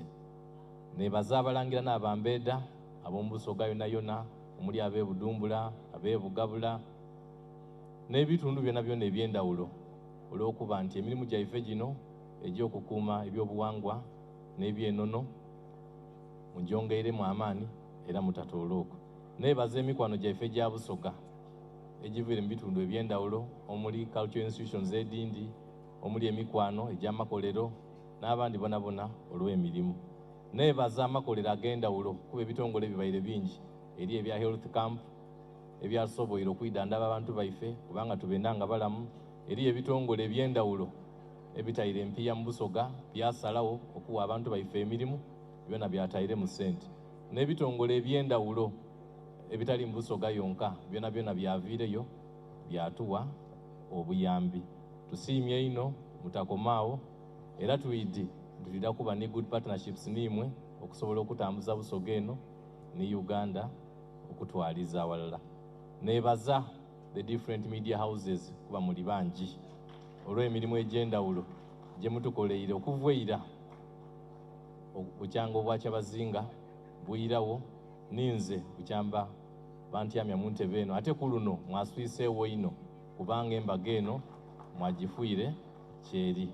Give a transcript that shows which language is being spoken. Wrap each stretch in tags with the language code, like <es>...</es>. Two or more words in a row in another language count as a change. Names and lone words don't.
<xog>Neebaza abalangira n'abambeeda ab'omu Busoga yona omuli ab'e Budumbula ab'e Bugabula n'ebitundu byona eby'endawulo olw'okuba nti emirimu gyaife gino egy'okukuuma ebyobuwangwa n'ebyenono mugyongeiremu amaanyi era mutatolooko. Neebaza emikwano gyaife gya Busoga egiviire mu bitundu eby'endawulo omuli</xog> <en>cultural institutions</en> <xog>edindi omuli emikwano egy'amakolero n'abandi bona olw'emirimu. Neebaza amakolero ag'endawulo kuba ebitongole bibaire bingi eri ebya</xog> <en>health camp</en> <xog>ebyasoboire okwidandaba abantu baife kubanga tubenda nga balamu eri ebitongole eby'endawulo ebitaire empiiya mu Busoga byasalawo okuwa abantu baife emirimu byona byataire mu ssente n'ebitongole eby'endawulo ebitali mu Busoga yonka byona byaviireyo byatuwa obuyambi. Tusiimye ino mutakomaawo era tulida kuba ne</xog> <en>good partnerships</en> <xog>nimwe okusobola okutambuza Busoga eno ne Uganda okutwaliza awalala. Neebaza</xog> <en>the different media houses</en> <xog>kuba muli bangi olw'emirimu egy'endawulo gye mutukoleire okuveera bukyanga obwa Kyabazinga buyirawo ninze bukyamba bantyamya mu ntebe eno ate ku luno mwaswiseewo ino kubanga embaga eno mwagifuire kyeri.</xog>